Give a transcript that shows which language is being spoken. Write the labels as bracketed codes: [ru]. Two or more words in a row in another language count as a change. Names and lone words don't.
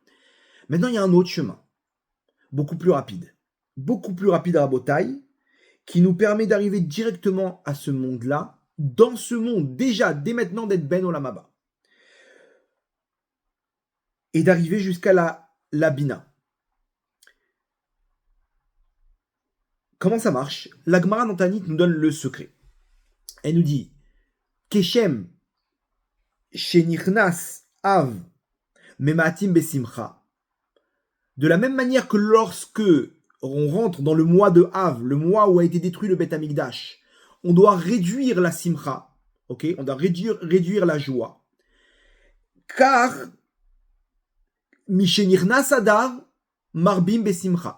[fr] Maintenant, il y a un autre chemin. Beaucoup plus rapide à Rabotai, qui nous permet d'arriver directement à ce monde-là, dans ce monde, déjà, dès maintenant, d'être [he] בן עולם הבא. [fr] Et d'arriver jusqu'à la Bina. Comment ça marche ? La Gemara dans Tanit nous donne le secret. [he] Elle nous dit כשם שנכנס אב ממעטים בשמחה. [fr] De la même manière que lorsque on rentre dans le mois de Av, le mois où a été détruit le [he] בית המקדש, [fr] on doit réduire la simcha, ok ? On doit réduire la joie. [he] Car משנכנס אדר מרבים בשמחה.